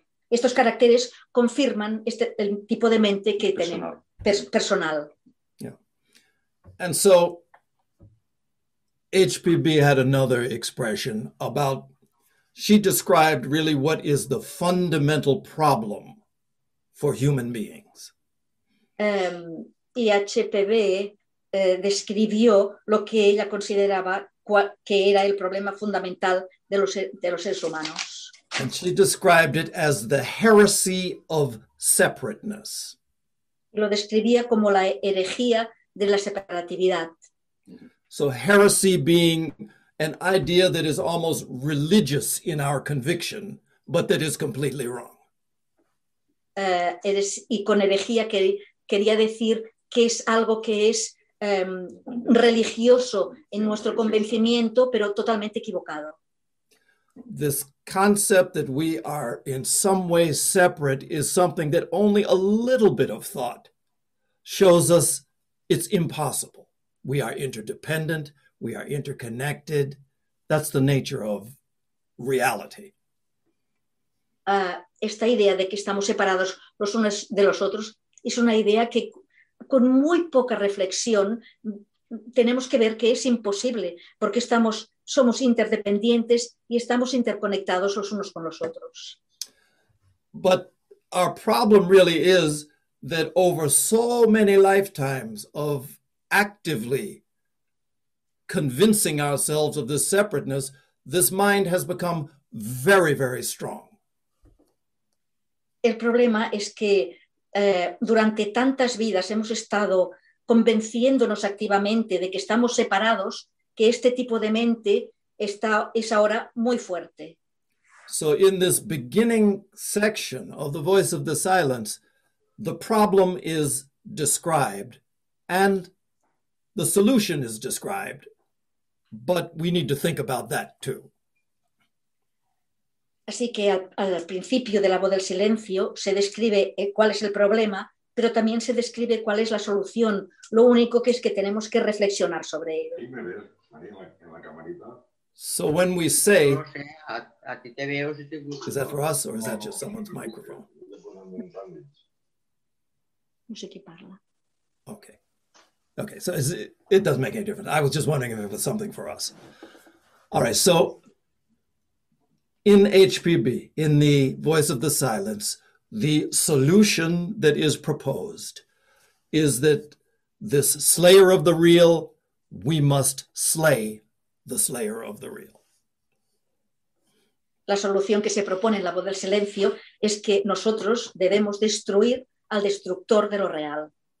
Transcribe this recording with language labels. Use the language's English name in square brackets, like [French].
[Spanish] Estos caracteres confirman el tipo de mente que tenemos personal. [English] Yeah. And so HPB had another expression about, she described really what is the fundamental problem for human beings. [Spanish] Y HPB describió lo que ella consideraba que era el problema fundamental de los seres humanos. [English] And she described it as the heresy of separateness. [Spanish] Lo describía como la herejía de la separatividad. [English] So heresy being an idea that is almost religious in our conviction, but that is completely wrong. [Spanish] Y con herejía quería decir que es algo que es religioso en nuestro convencimiento, pero totalmente equivocado. [English] This concept that we are in some way separate is something that only a little bit of thought shows us it's impossible. We are interdependent, we are interconnected. That's the nature of reality. [Spanish] Esta idea de que estamos separados los unos de los otros es una idea que con muy poca reflexión tenemos que ver que es imposible, porque somos interdependientes y estamos interconectados los unos con los otros. [English] But our problem really is that over so many lifetimes of actively convincing ourselves of this separateness, this mind has become very, very strong. [Spanish] El problema es que durante tantas vidas hemos estado convenciéndonos activamente de que estamos separados, que este tipo de mente es ahora muy fuerte. [English] So in this beginning section of the Voice of the Silence, the problem is described and the solution is described, but we need to think about that too. [Spanish] Así que al principio de la voz del silencio se describe cuál es el problema, pero también se describe cuál es la solución. Lo único que es que tenemos que reflexionar sobre ello. Sí, me ves, María, en la camarita. [English] So when we say, is that for us or is that just someone's microphone? [Spanish] No sé qué parla. [English] Okay, so it doesn't make any difference. I was just wondering if it was something for us. All right, so in HPB, in the Voice of the Silence, the solution that is proposed is that this slayer of the real, we must slay the slayer of the real. [Spanish] La solución que se propone en la Voz del Silencio es que nosotros debemos destruir al destructor de lo real.